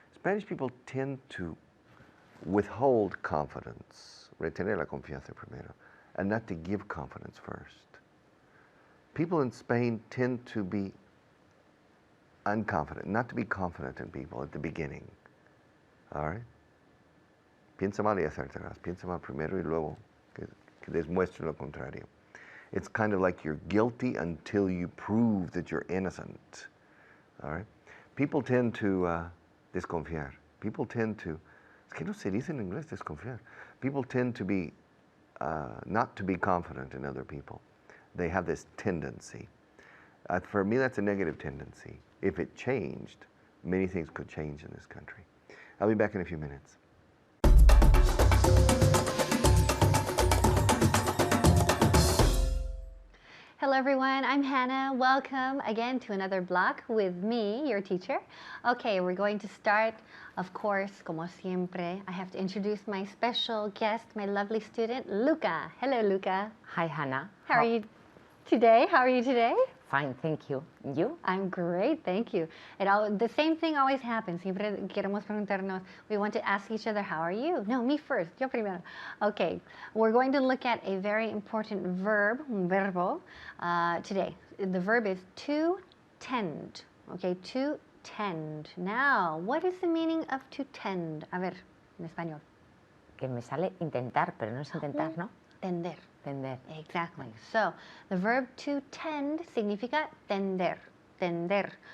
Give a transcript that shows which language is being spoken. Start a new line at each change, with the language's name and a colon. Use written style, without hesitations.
English: Spanish people tend to withhold confidence,
Spanish: retener la confianza primero,
English: and not to give confidence first. People in Spain tend to be unconfident, not to be confident in people at the beginning. All right?
Spanish: Piensa mal y acertarás. Piensa mal primero y luego que demuestre lo contrario.
English: It's kind of like you're guilty until you prove that you're innocent. All right? People tend to desconfiar. People tend to,
Spanish: es que no se dice en inglés desconfiar.
English: People tend to be, not to be confident in other people. They have this tendency. For me, that's a negative tendency. If it changed, many things could change in this country. I'll be back in a few minutes. Hello everyone, I'm Hannah. Welcome again to another block with me, your teacher. Okay, we're going to start, of course,
Spanish: como siempre,
English: I have to introduce my special guest, my lovely student, Luca. Hello, Luca. Hi, Hannah. How are you today? How are you today? Fine, thank you. You? I'm great, thank you. The same thing always happens.
Spanish: Siempre queremos preguntarnos,
English: we want to ask each other, how are you? No, me first,
Spanish: yo primero.
English: Okay, we're going to look at a very important verb,
Spanish: un verbo,
English: today. The verb is to tend, okay, to tend. Now, what is the meaning of to tend?
Spanish: A ver, en español. Que me sale intentar, pero no es intentar, ¿no? Tender. Tender.
English: Exactly. So, the verb to tend
Spanish: significa tender, tender.